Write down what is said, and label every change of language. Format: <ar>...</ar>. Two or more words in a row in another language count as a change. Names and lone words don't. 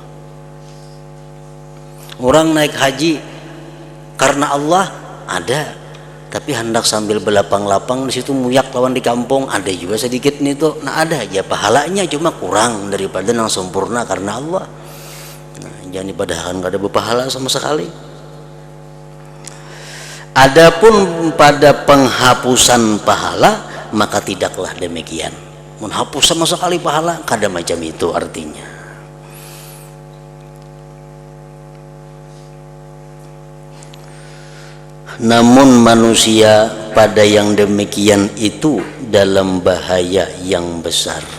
<bjn>Orang naik haji karena Allah ada, tapi hendak sambil belapang-lapang di situ muyak lawan di kampung, ada juga sedikit nih tuh.</bjn> <id>Nah, ada aja pahalanya, cuma kurang daripada yang sempurna karena Allah.</id> <bjn>Nah, jangan dipadahkan kada berpahala sama sekali.</bjn> <id>Adapun pada penghapusan pahala, maka tidaklah demikian. Menghapus sama sekali pahala, kada macam itu artinya. Namun manusia pada yang demikian itu dalam bahaya yang besar.</id>